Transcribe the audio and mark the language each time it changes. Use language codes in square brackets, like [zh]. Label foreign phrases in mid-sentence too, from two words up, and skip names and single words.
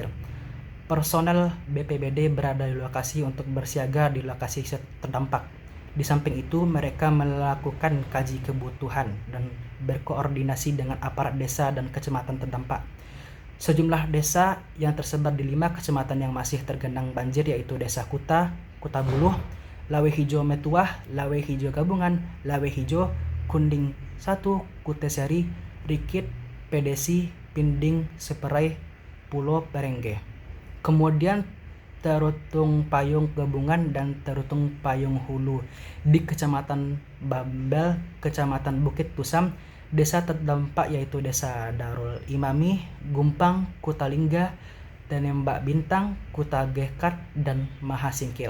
[id] Personel BPBD berada di lokasi untuk bersiaga di lokasi terdampak. Di samping itu, mereka melakukan kaji kebutuhan dan berkoordinasi dengan aparat desa dan kecamatan terdampak. Sejumlah desa yang tersebar di 5 kecamatan yang masih tergenang banjir yaitu Desa Kuta, Kuta Buluh, Lawe Hijau Metuah, Lawe Hijau Gabungan, Lawe Hijau, Kunding 1, Kutesari, Rikit, Pedesi, Pinding, Seperai, Pulau Perengge. Kemudian Terutung Payung Gabungan dan Terutung Payung Hulu di Kecamatan Bambel, Kecamatan Bukit Tusam. Desa terdampak yaitu Desa Darul Imami, Gumpang, Kutalingga, Tenembak Bintang, Kutagekat, dan Mahasingkil.